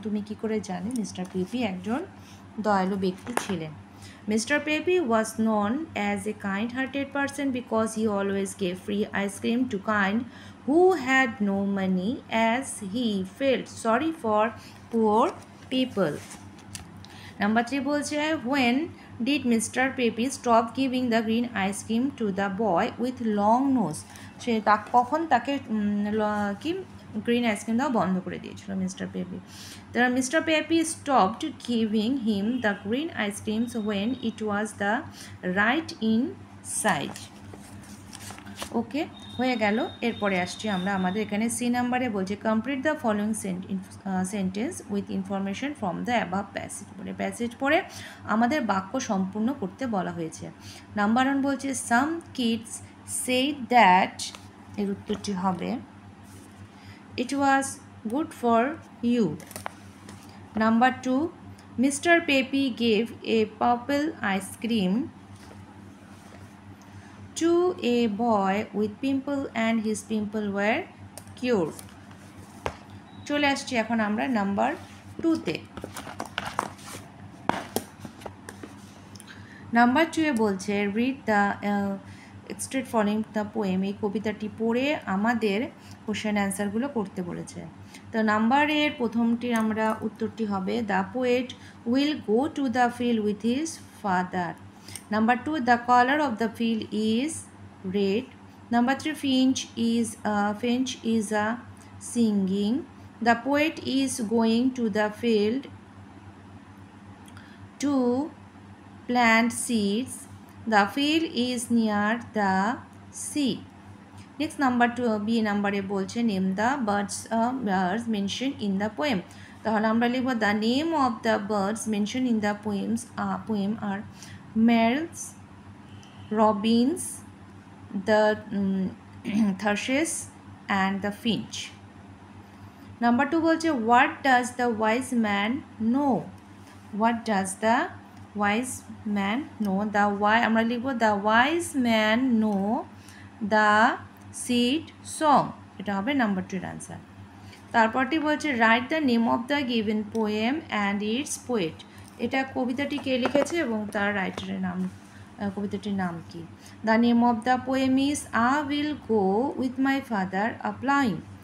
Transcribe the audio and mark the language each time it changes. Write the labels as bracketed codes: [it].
[bn] তুমি কী করে জানো মিস্টার পেপি একজন দয়ালু ব্যক্তি ছিলেন। [en] Mister Pepe was none as a kind hearted person because he always gave free ice cream to kind who had no money, as he felt sorry for poor people. Number 3 [bn] বলছে [en] when did Mr. Pepe stop giving the green ice cream to the boy with long nose? [bn] সে কখন তাকে কি green ice cream দেওয়া বন্ধ করে দিয়েছিল mister peppy. তার [en] Mister Pepe stopped giving him the green ice creams when it was the right in size. Okay, [bn] হয়ে গেল। এরপরে আসছি আমরা আমাদের এখানে সি নাম্বারে বলছে [en] Complete the following sentence with information from the above passage. [bn] বলে প্যাসেজ পড়ে আমাদের বাক্য সম্পূর্ণ করতে বলা হয়েছে। [en] number 1 [bn] বলছে [en] some kids said that, [bn] এর উত্তরটি হবে [en] It was good for you. Number 2 mister Pepe gave a purple ice cream to a boy with pimple and his pimple were cured. [bn] চলে আসছি এখন আমরা নাম্বার 2-তে। [en] number 2-এ [bn] বলছে [en] Read the extract following the poem. [bn] এই কবিতাটি পড়ে আমাদের কোশ্চেন অ্যান্সারগুলো করতে বলেছে। তো নাম্বারের প্রথমটি আমরা উত্তরটি হবে [en] The poet will go to the field with his father. Number 2, the color of the field is red. Number 3, finch is singing. The poet is going to the field to plant seeds. The field is near the sea. Next, number 2, B number [bn] বলছে [en] name the birds mentioned in the poem. [bn] তাহলে আমরা লিখব [en] the name of the birds mentioned in the poem are Merles, Robins, the thrushes and the finch. Number 2 [bn] বলছে [en] what does the wise man know? What does the wise man know? [bn] আমরা লিখব [en] the wise man know the seed song. [bn] এটা হবে number 2 এর answer. তারপরটি বলছে [en] write the name of the given poem and its poet. [bn] এটা কবিতাটি কে লিখেছে এবং তার রাইটারের নাম কবিতাটির নাম কি? [en] The name of the poem is I will go with my father a ploughing.